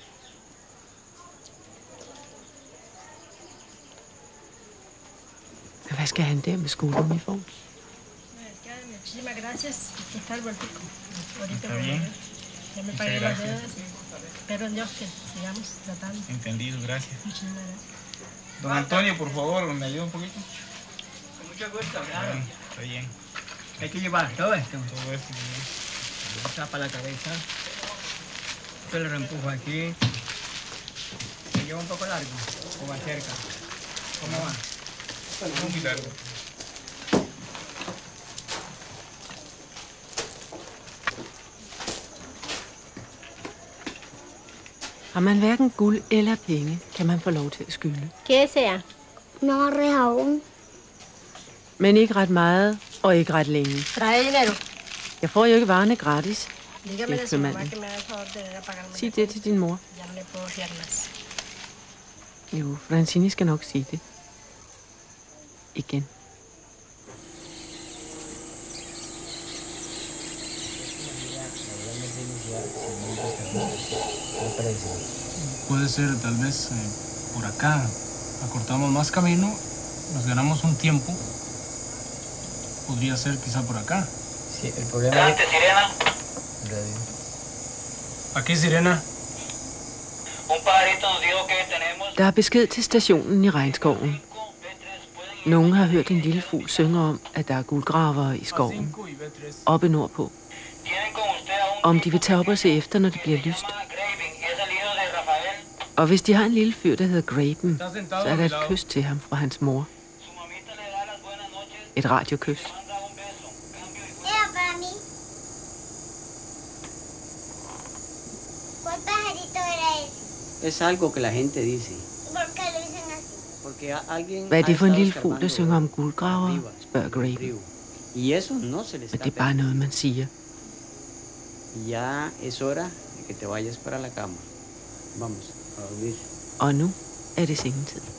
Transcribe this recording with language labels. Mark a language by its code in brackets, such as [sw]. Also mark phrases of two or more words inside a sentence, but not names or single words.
[da] Hvad skal han der med skoleuniform? [es] Muchísimas gracias. Aquí está el vueltico. Ahorita Está bien. Ya me Muchas pagué las gracias. deudas. Espero en Dios que sigamos tratando. Entendido, gracias. Muchísimas gracias. Don Antonio, por favor, ¿me ayuda un poquito? Con mucho gusto, claro. Está bien. Hay que llevar todo esto. Todo esto. Tapa la cabeza. Yo le reempujo aquí. Y lleva un poco largo o va cerca. ¿Cómo va? Muy largo. [da] Har man hverken guld eller penge, kan man få lov til at skylde. [es] ¿Qué desea? No, rejaón. [da] Men ikke ret meget, og ikke ret længe. [es] Trae dinero. [da] Jeg får jo ikke varerne gratis. [es] Dígame de su [da] Købmanden. [es] mamá que me haga el favor de venir a pagarme. [da] Sig det til din mor. [es] Ya no le puedo fiar más. [da] Jo, Francini skal nok sige det. Igen. [es] Puede ser tal vez por acá. Acortamos más camino, nos ganamos un tiempo. Podría ser quizá por acá. Sí, el problema es... Sirena. Radio. Aquí, Sirena. Un pajarito nos dijo que tenemos... [da] Der er besked til stationen i regnskoven. Nogen har hørt en lille fugl synge om, at der er guldgravere i skoven. Oppe nordpå. Om de vil tage op og se efter, når det bliver lyst. Og hvis de har en lille fyr, der hedder Graben, så er der et kys til ham fra hans mor. Et radiokys. [es] Para mí. ¿Cuál pajarito era ese? Es algo que la gente dice. ¿Por qué lo dicen así? Porque alguien [da] Hvad er det for en [es] ha [da] lille [es] estado [da] fugl, der [es] escarbando [da] synger om guldgravere, [es] arriba, [da] spørger [es] en el [da] Graben. [es] río. Y eso no se le [da] Men [es] está [da] det er bare noget, man siger. [es] Ya es hora de que te vayas para la cama. Vamos a dormir. [da] Og nu er det sengetid.